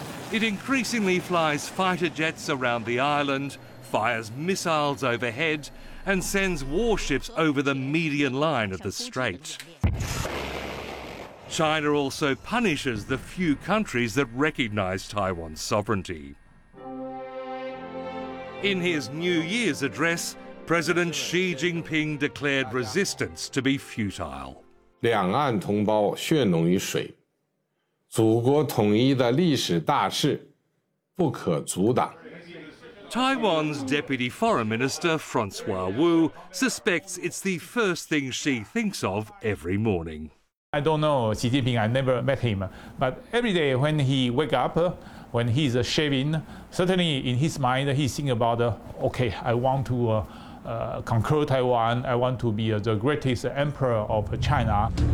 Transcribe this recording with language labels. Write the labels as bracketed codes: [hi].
[en] It increasingly flies fighter jets around the island, fires missiles overhead, and sends warships over the median line of the strait. China also punishes the few countries that recognize Taiwan's sovereignty. In his New Year's address, President Xi Jinping declared resistance to be futile. [zh] 两岸同胞血浓于水，祖国统一的历史大势不可阻挡。 [en] Taiwan's Deputy Foreign Minister Francois Wu suspects it's the first thing Xi thinks of every morning. I don't know Xi Jinping, I never met him, but every day when he wake up, when he's shaving, certainly in his mind he's thinking about, okay, I want to conquer Taiwan, I want to be the greatest emperor of China.